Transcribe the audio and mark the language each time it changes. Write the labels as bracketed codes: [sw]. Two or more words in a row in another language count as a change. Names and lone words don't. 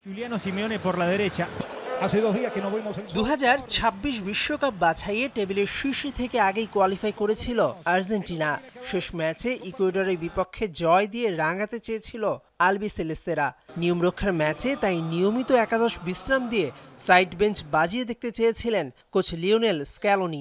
[es] Juliano Simeone por la derecha. Hace 2 días que no vimos el [bn] 2026 বিশ্বকাপ বাছাইয়ে টেবিলের শীর্ষে থেকে আগেই কোয়ালিফাই করেছিল আর্জেন্টিনা। শেষ ম্যাচে ইকুয়েডরের বিপক্ষে জয় দিয়ে রাঙাতে চেয়েছিল আলবিসেলেস্তেরা। নিয়মরক্ষার ম্যাচে তাই নিয়মিত একাদশ বিশ্রাম দিয়ে সাইড বেঞ্চ বাজিয়ে দেখতে চেয়েছিলেন কোচ লিওনেল স্ক্যালোনি।